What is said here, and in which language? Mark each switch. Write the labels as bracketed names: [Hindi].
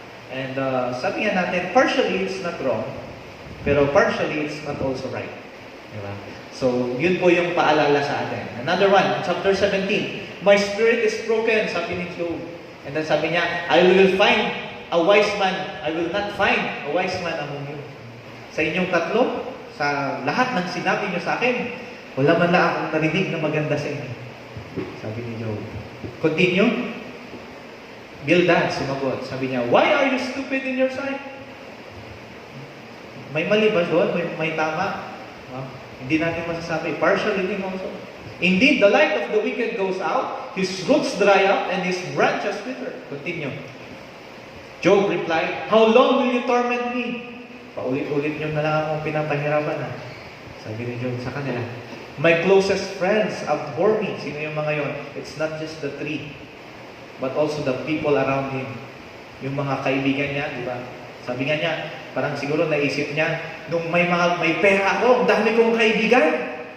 [English] And [Filipino] sabi nga natin, [English] partially it's not wrong, pero partially it's not also right. [Filipino] Diba? So, yun po yung paalala sa atin. [English] Another one, [Filipino] chapter 17. [English] My spirit is broken, [Filipino] sabi ni Job. [English] And then sabi niya, I will find a wise man. I will not find a wise man among you. [Filipino] Sa inyong tatlo, sa lahat ng sinabi niyo sa akin, wala man na akong narinig na maganda sa inyo. Sabi ni Job. Continue. Bildad, sumagot. Sabi niya, [English] why are you stupid in your sight? [Filipino] May mali ba doon? May tama? Hindi natin masasabi. Partially din also. [English] Indeed, the light of the wicked goes out, his roots dry up, and his branches wither. Continue. Job replied, how long will you torment me? [Filipino] Paulit-ulit nyo na lang akong pinapahirapan. Sabi ni Job sa kanila, [English] my closest friends abhor me. [Filipino] Sino yung mga yon? [English] It's not just the tree, but also the people around him. [Filipino] Yung mga kaibigan niya, di ba? Sabi nga niya, parang siguro naisip niya, nung may pera ako, ang dami kong kaibigan.